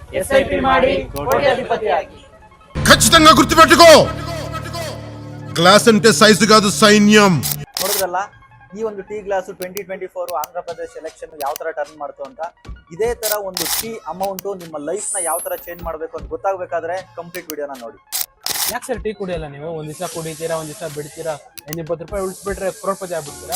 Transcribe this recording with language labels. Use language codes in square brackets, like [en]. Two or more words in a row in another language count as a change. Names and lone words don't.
[kn] SIP ಮಾಡಿ ಕೋಟ್ಯಾಧಿಪತಿಯಾಗಿ. [te] ఖచ్చితంగా గుర్తుపెట్టుకో గ్లాస్ అంటే సైజు కాదు సైన్యం. [kn] ನೋಡಿದ್ರಲ್ಲ ಈ ಒಂದು [en] tea glass [kn] 2024 ಆಂಧ್ರ ಪ್ರದೇಶ್ ಎಲೆಕ್ಷನ್ ಯಾವ ತರ ಟರ್ನ್ ಮಾಡ್ತು ಅಂತ. ಇದೇ ತರ ಒಂದು [en] tea amount [kn] ನಿಮ್ಮ ಲೈಫ್ ನ ಯಾವ ತರ ಚೇಂಜ್ ಮಾಡಬೇಕು ಅಂತ ಗೊತ್ತಾಗಬೇಕಾದ್ರೆ [en] complete video [kn] ನೋಡಿ. ಯಾಕೆ ಸರ್ ಟೀ ಕುಡಿಯಲ್ಲ ನೀವು? ಒಂದ್ ದಿವಸ ಕುಡಿತೀರಾ, ಒಂದ್ ದಿವಸ ಬಿಡ್ತೀರಾ, 20 ರೂಪಾಯಿ ಉಳಿಸ್ಬಿಟ್ರೆ ಕ್ರೋರ್ಪತಿ ಆಗ್ಬಿಡ್ತೀರಾ?